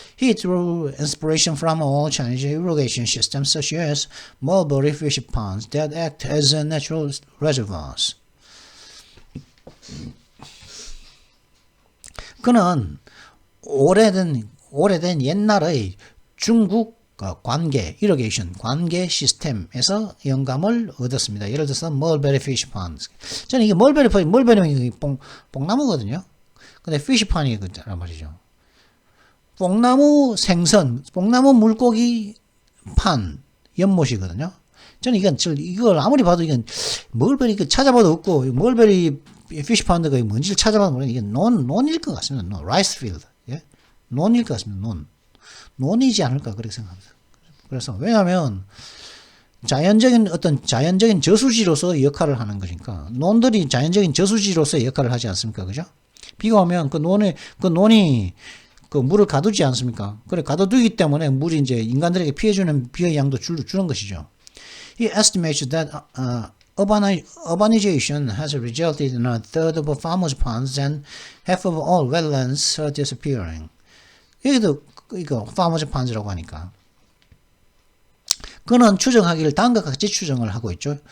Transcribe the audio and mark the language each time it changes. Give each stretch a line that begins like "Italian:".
English: He drew inspiration from all Chinese irrigation systems such as mulberry fish ponds that act as natural reservoirs.
Korean: 그는 오래된 옛날의 중국 irrigation 관계 시스템에서 영감을 얻었습니다. 예를 들어서 mulberry fish ponds. 저는 이게 mulberry는 뽕나무거든요. 근데 피시판이 그란 말이죠. 뽕나무 물고기 판, 연못이거든요. 저는 이걸 아무리 봐도 이건 멀베리 찾아봐도 없고, 멀베리 피시판드가 뭔지를 찾아봐도 모르겠는데, 이게 논일 것 같습니다. 라이스 필드. 예? 논일 것 같습니다. 논이지 않을까, 그렇게 생각합니다. 그래서, 왜냐하면, 자연적인 저수지로서 역할을 하는 거니까, 논들이 자연적인 저수지로서 역할을 하지 않습니까? 그죠? 비가 오면 그 논이 그 물을 가두지 않습니까? 그래, 가둬두기 때문에 물이 이제 인간들에게 피해주는 비의 양도 주는 것이죠.
English: He estimates that urbanization has resulted in a third of farmers' ponds and half of all wetlands are disappearing.
Korean: 여기도 이거 farmers' ponds라고 하니까. 그는 추정하기를 다음과 같이 추정을 하고 있죠.